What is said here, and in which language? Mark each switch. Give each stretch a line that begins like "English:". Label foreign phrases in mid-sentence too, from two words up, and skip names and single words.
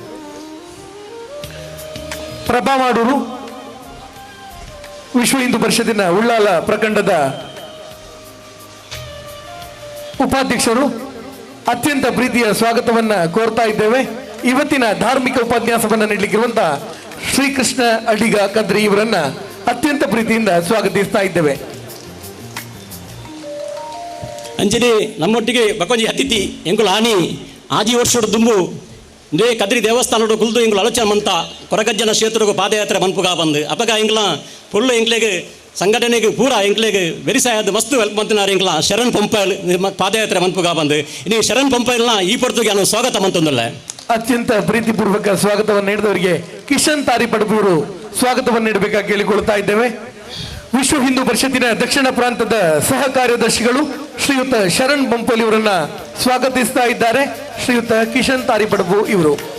Kannada: ಪ್ರಭಾ ಮಾಡೂರು ವಿಶ್ವ ಹಿಂದೂ ಪರಿಷತ್ತಿನ ಉಳ್ಳಾಲ ಪ್ರಖಂಡದ ಉಪಾಧ್ಯಕ್ಷರು ಅತ್ಯಂತ ಪ್ರೀತಿಯ ಸ್ವಾಗತವನ್ನ ಕೋರ್ತಾ ಇದ್ದೇವೆ. ಇವತ್ತಿನ ಧಾರ್ಮಿಕ ಉಪನ್ಯಾಸವನ್ನ ನೀಡಲಿಕ್ಕಿರುವಂತಹ ಶ್ರೀಕೃಷ್ಣ ಅಡಿಗ ಕದ್ರಿ ಇವರನ್ನ ಅತ್ಯಂತ ಪ್ರೀತಿಯಿಂದ ಸ್ವಾಗತಿಸ್ತಾ ಇದ್ದೇವೆ.
Tulu: ಅಂಚನೆ ನಮ್ಮೊಟ್ಟಿಗೆ ಬಕೊಂಜಿ ಅತಿಥಿ ಎಂಕುಲು ಆನಿ ಆಜಿ ವರ್ಷದ ದುಂಬು ದೇ ಕದ್ರಿ ದೇವಸ್ಥಾನಡು ಕುಲ್ದು ಎಂಕುಲು ಆಲೋಚನೆ ಮಂತ ಕೊರಗಜ್ಜನ ಕ್ಷೇತ್ರಗೂ ಪಾದಯಾತ್ರೆ ಮನ್ಪುಗ ಬಂದು ಅಪಗ ಎಂಗ್ಲ ಫುಲ್ಲು ಎಂಗ್ಲೆಗೆ ಸಂಘಟನೆಗೆ ಪೂರ ಎಂಕ್ಲೆಗೆ ಬೆರಿಸಾಯದ ಮಸ್ತು ಹೆಲ್ಪ್ ಮಂತನಾರ ಎಂಕ್ಲ ಶರಣ್ ಪಂಪಲ್ ಪಾದಯಾತ್ರೆ ಮನ್ಪುಗ ಬಂದು ಇನ್ನು ಶರಣ್ ಪಂಪಲ್ನ ಈ ಪೊರ್ತುಗೆ ನಾನು ಸ್ವಾಗತ ಮಂತಂದಲ್ಲ.
Kannada: ಅತ್ಯಂತ ಪ್ರೀತಿಪೂರ್ವಕ ಸ್ವಾಗತವನ್ನು ನೀಡಿದವರಿಗೆ ಕಿಶನ್ ತಾರಿಪಡಬೂರು ಸ್ವಾಗತವನ್ನು ನೀಡಬೇಕಾಗಿ ಕೇಳಿಕೊಳ್ತಾ ಇದ್ದೇವೆ. ವಿಶ್ವ ಹಿಂದೂ ಪರಿಷತ್ತಿನ ದಕ್ಷಿಣ ಪ್ರಾಂತದ ಸಹ ಕಾರ್ಯದರ್ಶಿಗಳು ಶ್ರೀಯುತ ಶರಣ್ ಬಂಪಲ್ ಇವರನ್ನ ಸ್ವಾಗತಿಸ್ತಾ ಇದ್ದಾರೆ. ಶ್ರೀಯುತ ಕಿಶನ್ ತಾರಿಪಡಬು ಇವರು.